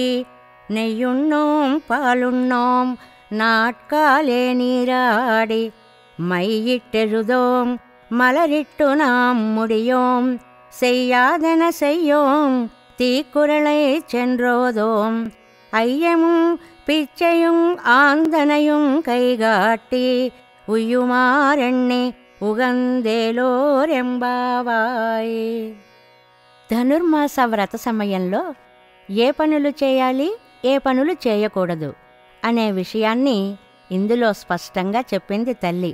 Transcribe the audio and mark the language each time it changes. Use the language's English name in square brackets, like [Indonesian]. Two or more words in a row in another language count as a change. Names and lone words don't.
[Tamil] நெய்யுண்ணோம் பாலுண்ணோம் நாட்காலே நீராடி மையிட்டெழுதோம் மலரிட்டு நாம் முடியோம் செய்யாதன செய்யோம் தீக்குறளை சென்றோதோம் ஐயமும் பிச்சையும் ஆந்தனையும் கைகாட்டி உய்யுமாறெண்ணி உகந்தேலோரெம்பாவாய். [Telugu] ధనుర్మాస వ్రత సమయంలో ఏ పనులు చేయాలి, ఏ పనులు చేయకూడదు అనే విషయాన్ని ఇందులో స్పష్టంగా చెప్పింది తల్లి.